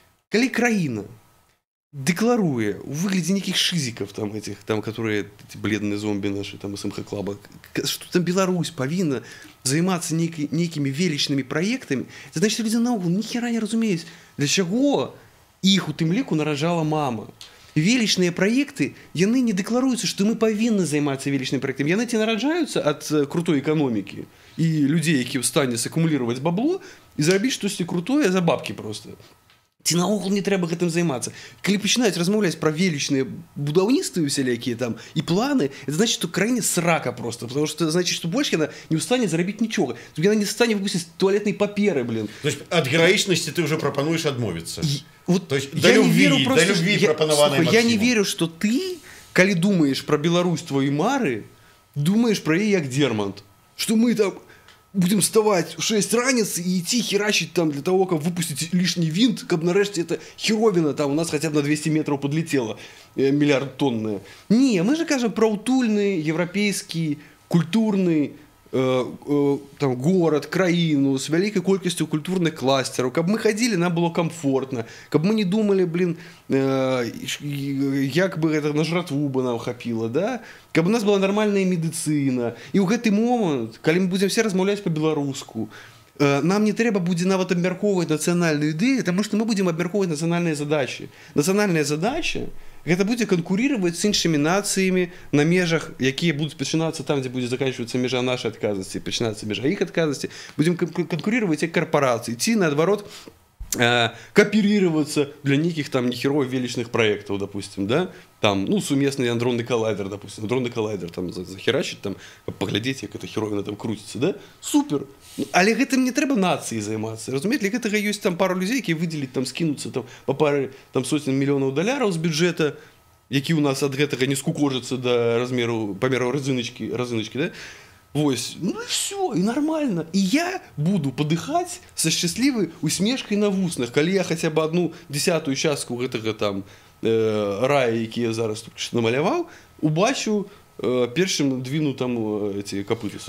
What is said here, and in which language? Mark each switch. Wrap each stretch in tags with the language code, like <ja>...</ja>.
<ru>Коли краина декларуя у выглядзе неких шизиков, там, этих, там, которые, эти бледные зомби наши, там, из МХ-клаба, что там Беларусь повинна заниматься некими величными проектами, это значит, люди наогул ни хера не разумеюць,</ru> <be>для чаго іх у тым ліку наражала мама. Величныя проекты, яны не декларуюцца, што мы павінны займацца величнымі проектамі. Яны ці нараджаюцца ад крутой эканомікі і людзей, які ў стане сакумулировать бабло і зрабіць штосьці крутое за бабкі просто. Ці наогул не трэба гэтым займацца. Калі пачынаюць размаўляць пра велічныя будаўніцтвы усялякія там і планы, это значит, што краіне срака просто,</be> <ru>потому что значит,</ru> <be>што больш яна не ў стане зарабіць нічога. Яна не стане выпусціць туалетнай паперы, блин. То есть ад гераічнасці ты уже прапануеш адмовіцца. Вот то есть да любви прапанаванай Максімам. Я не верю, што ты, калі думаеш пра Беларусь твоёй мары, думаеш пра яе як Дермант. Што мы там</be> <ru>будем вставать в 6 ранец и идти херачить там для того, как выпустить лишний винт, как нарешті это херовина там у нас хотя бы на 200 метров подлетела, миллиард тонная. Не, мы же кажем про утульный, европейский, культурный там, город, краіну, с великой колькостью культурных кластеров, как мы ходили, нам было комфортно, как мы не думали, блин, як бы это на жратву бы нам хапило, да? Как бы у нас была нормальная медицина.</ru> <be>И ў гэты момент, калі мы будем все размаўляць по-беларуску, нам не трэба будзе нават абмяркоўваць нацыянальную ідэю,</be> <ru>потому что мы будем</ru> <be>абмяркоўваць нацыянальныя задачи. Нацыянальная задача гэта будзе канкурировать с іншымі нацыямі на межах, якія будуць пачынацца там, дзе будзе заканчиваться межа нашай адказнасці, пачынацца межа іх адказнасці.</be> <ru>Будем конкурировать як корпорации, ці наадварот кооперироваться для неких там нехерово величных проектов, допустим, да, там, ну, суместный андронный коллайдер, допустим, андронный коллайдер там захерачить, там, поглядеть, как эта херовина там крутится, да, супер.</ru> <be>Але гэтым не трэба нацыі займацца, разумееце, для гэтага ёсць там пару людзей, якія выдзеліць там скінуцца там па пары там сотен мільёнаў даляраў з бюджэта, які ў нас ад гэтага не скукожыцца да размеру памераў разынычкі, да.</be> <ru>Вось, ну и все, и нормально. И я буду подыхать со счастливой усмешкой на вуснах, коли я хотя бы 1/10 частку</ru> <be>гэтага там рая, які я зараз тут намаляваў,</be> <ru>убачу першым двину там эти копыты.</ru>